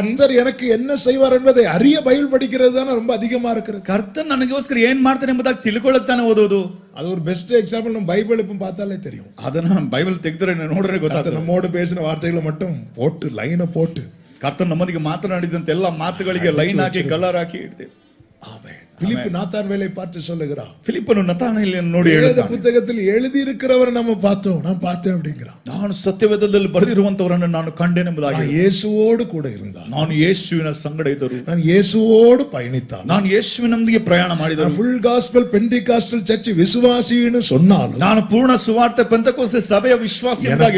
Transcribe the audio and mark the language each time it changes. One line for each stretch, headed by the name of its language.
Tamil: கர்த்தர் எனக்கு என்ன செய்வார் என்பதை அறிய பைபிள் படிக்கிறது தானே ரொம்ப அதிகமா இருக்கிறது.
Kannada: ಕರ್ತನ ನನಗೋಸ್ಕರ ಏನ್ ಮಾಡ್ತಾನೆ ಎಂಬುದಾಗಿ ತಿಳ್ಕೊಳ್ಳುತ್ತಾನೆ ಓದೋದು.
Tamil: அது ஒரு
English: Best example.
Tamil: நம்ம பைபிள் இப்ப பார்த்தாலே தெரியும்.
Kannada: ಅದನ್ನ ಬೈಬಲ್ ತೆಗೆದ್ರೆ ನೋಡ್ರೆ ಗೊತ್ತಾಗ್ತದೆ.
Tamil: நம்மோடு பேசின வார்த்தைகளை மட்டும் போட்டு லைனை போட்டு
Kannada: ಕರ್ತನ ನಮ್ಮೊಂದಿಗೆ ಮಾತನಾಡಿದಂತ ಎಲ್ಲ ಮಾತುಗಳಿಗೆ ಲೈನ್ ಹಾಕಿ ಕಲರ್ ಹಾಕಿ ಇಡ್ತೇವೆ.
Tamil: ஆமென். பிலிப்பு நாத்தான்வேலை பார்த்து சொல்லுகிறான்,
Kannada: ಫಿಲಿಪ್ಪನು ನತಾನಯೇಲನನ್ನು ನೋಡಿ
Tamil: வேத
Kannada: ಹೇಳುತ್ತಾನೆ,
Tamil: புத்தகத்தில் எழுதி இருக்கிறவரை நம்ம பார்த்தோம், நான் பார்த்தேன் அப்படிங்கிறான்.
Kannada: ನಾನು ಸತ್ಯವೇದದಲ್ಲಿ ಬರೆದಿರುವಂತವರನ್ನು ನಾನು ಕಂಡೆನೆಂಬುದಾಗಿ.
Tamil: நான் இயேசுவோடு கூட இருந்தான்.
Kannada: ನಾನು ಯೇಸುವಿನ ಸಂಗಡ ಇದ್ದರು.
Tamil: நான் இயேசுவோடு பயணித்தான்.
Kannada: ನಾನು ಯೇಸುವಿನೊಂದಿಗೆ ಪ್ರಯಾಣ ಮಾಡಿದರು.
Tamil: ஃபுல் காஸ்பல் பெண்டிகாஸ்டல் சர்ச் விசுவாசின்னு சொன்னாலும்
Kannada: ನಾನು ಪೂರ್ಣ ಸುವಾರ್ತೆ ಪೆಂತೆಕೋಸ್ತೆ ಸಭೆಯ ವಿಶ್ವಾಸಿ ಎಂಬುದಾಗಿ